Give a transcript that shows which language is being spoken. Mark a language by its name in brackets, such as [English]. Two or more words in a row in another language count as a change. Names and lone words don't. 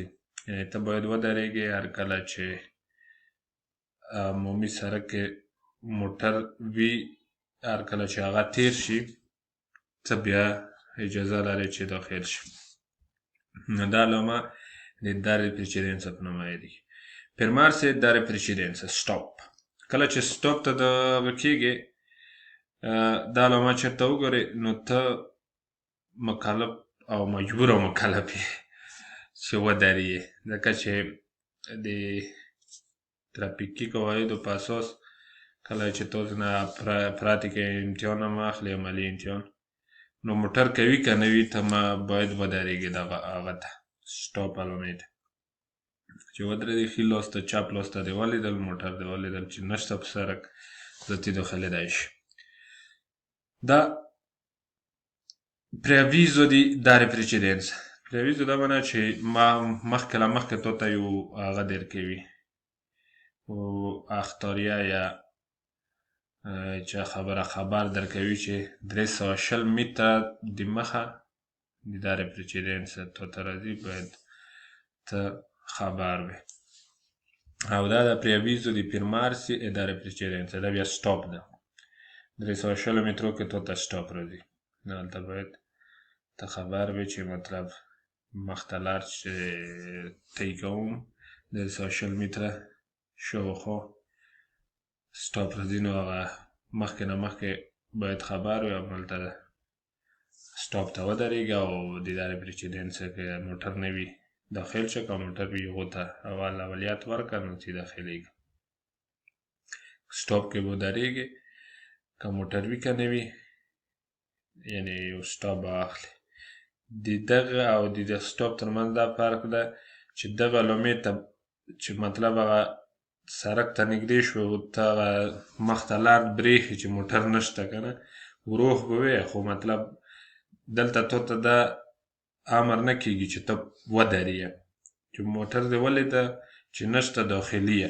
[Pashto] یعنې ته باید ودرېږې هر کله چې عمومي سړک کې موټر وي، هر کله چې هغه تیر شي ته بیا اجازه لرې چې داخل شي. نو دا علامه د [Italian] dare precedenza [Pashto] په نوم یادېږي. [Italian] Fermarsi e dare precedenza. Stop. [Pashto] کله چې سټاپ ته دغه کېږې، دا علامه چېرته وګورې نو ته مکلف او مجبور او مکلف یې چې ودرېږې، ځکه چې د ترافیکي قواعدو په اساس کله چې تاسو نه پراتیکه امتحان هم اخلي، عملي امتحان، نو موټر کوي که نه وي ته باید ودرېږې دغه هغه ته سټاپ علامې ته. چې ودرېدې ښي لاس ته چپ لاس ته دې ولیدل، موټر دې ولیدل چې نشته په سړک، ته داخلېدای شي. [Italian] دا preavviso di dare precedenza. [Pashto] preavviso دا معنی چې مخکې له مخکې تا ته یو هغه درکوي، اختاریه یا چې خبر درکوي چې 320 متره د مخه د [Italian] dare precedenza [Pashto] تا ته راځي، باید ته خبر وي. [Italian] او دا د preavviso di fermarsi e dare precedenza. [Pashto] دا بیا سټاپ ده. 320 مترو کې تا ته سټاپ راځي، هلته باید ته خبر وي چې مطلب مخته لار چې طی کوم 320 متره شاوخوا سټاپ راځي، نو هغه مخکې نه مخکې باید خبر وي، هملته سټاپ ته ودرېږه او د [Italian] dare precedenza [Pashto] کې موټر نه وي داخل شه، که موټر وي هغو ته اولویت ورکړه نو چې داخلېږي. سټاپ کې به ودرېږې، که موټر وي که نه وي، یعنې یو سټاپ به اخلي. د دغه او د سټاپ ترمنځ دا فرق ده چې دغه علامې ته چې مطلب هغه سړک ته نږدې شوې، ته هغه مخته لار برېښي چې موټر نشته که نه، ورو به وي، خو مطلب دلته تا ته دا امر نه کېږي چې ته ودرېږه، چې موټر دې ولیده چې نشته داخلي.